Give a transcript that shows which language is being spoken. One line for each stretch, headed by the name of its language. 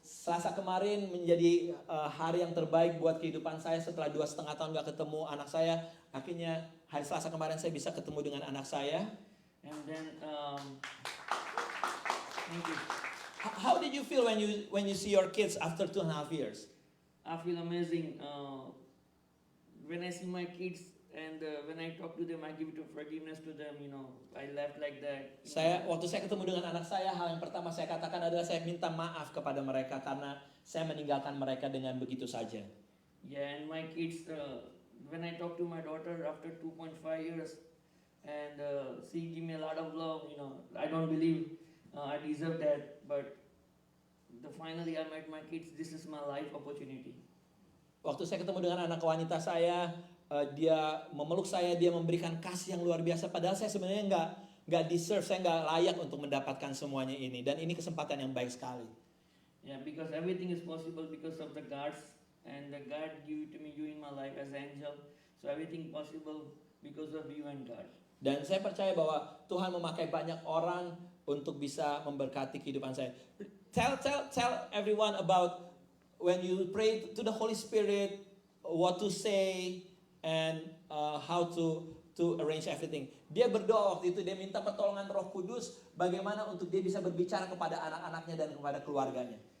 Indonesian: Selasa kemarin menjadi hari yang terbaik buat kehidupan saya setelah 2,5 tahun nggak ketemu anak saya. Akhirnya hari Selasa kemarin saya bisa ketemu dengan anak saya.
English: And then, thank you. How did you feel when you see your kids after 2.5 years? I feel amazing. When I see my kids and when I talk to them, I give it to forgiveness to them. I left like that.
Indonesian: Waktu saya ketemu dengan anak saya, hal yang pertama saya katakan adalah saya minta maaf kepada mereka karena saya meninggalkan mereka dengan begitu saja.
English: Yeah, and my kids, when I talk to my daughter after 2.5 years, and she give me a lot of love. I don't believe I deserve that, but finally I met my kids. This is my life opportunity.
Indonesian: Waktu saya ketemu dengan anak wanita saya, dia memeluk saya, dia memberikan kasih yang luar biasa. Padahal saya sebenarnya nggak deserve, saya nggak layak untuk mendapatkan semuanya ini. Dan ini kesempatan yang baik sekali.
English: Yeah, because everything is possible because of the gods, and the God give to me you in my life as an angel. So everything possible because of you and God.
Indonesian: Dan saya percaya bahwa Tuhan memakai banyak orang untuk bisa memberkati kehidupan saya.
English: Tell everyone about when you pray to the Holy Spirit, what to say and how to arrange everything.
Indonesian: Dia berdoa waktu itu, dia minta pertolongan Roh Kudus bagaimana untuk dia bisa berbicara kepada anak-anaknya dan kepada keluarganya.